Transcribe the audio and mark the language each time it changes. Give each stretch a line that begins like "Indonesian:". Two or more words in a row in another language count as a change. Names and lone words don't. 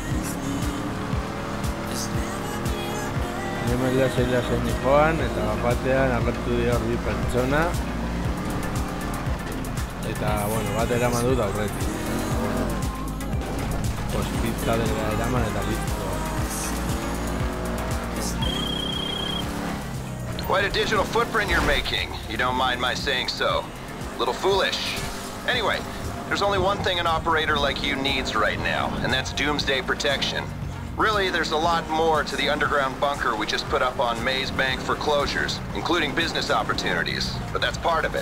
Basque: Hemen lasen joan, eta batean agertu dira hor bi pertsona. Eta, bueno, bat eraman dut aurretik. Hospitalera eraman eta listo.
English: Quite a digital footprint you're making. You don't mind my saying so. A little foolish. Anyway, there's only one thing an operator like you needs right now, and that's doomsday protection. Really, there's a lot more to the underground bunker we just put up on Maze Bank foreclosures, including business opportunities, but that's part of it.